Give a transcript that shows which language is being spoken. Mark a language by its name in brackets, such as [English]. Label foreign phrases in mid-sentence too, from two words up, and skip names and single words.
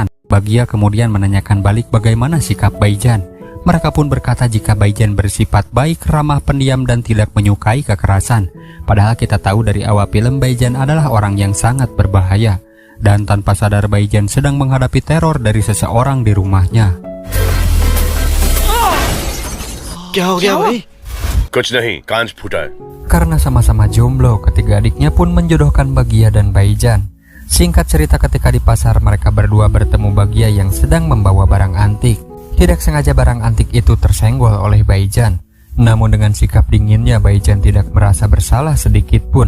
[Indonesian] Bagia kemudian menanyakan balik bagaimana sikap Baijan. Mereka pun berkata jika Baijan bersifat baik, ramah, pendiam dan tidak menyukai kekerasan. Padahal kita tahu dari awal film Baijan adalah orang yang sangat berbahaya. Dan tanpa sadar Baijan sedang menghadapi teror dari seseorang di rumahnya. [Hindi] क्या हो गया भाई? कुछ नहीं, कांच फूटा है। [Indonesian] Karena sama-sama jomblo, ketiga adiknya pun menjodohkan Bagia dan Baijan. Singkat cerita, ketika di pasar mereka berdua bertemu Bagia yang sedang membawa barang antik. Tidak sengaja barang antik itu tersenggol oleh Baijan. Namun dengan sikap dinginnya, Baijan tidak merasa bersalah sedikit pun.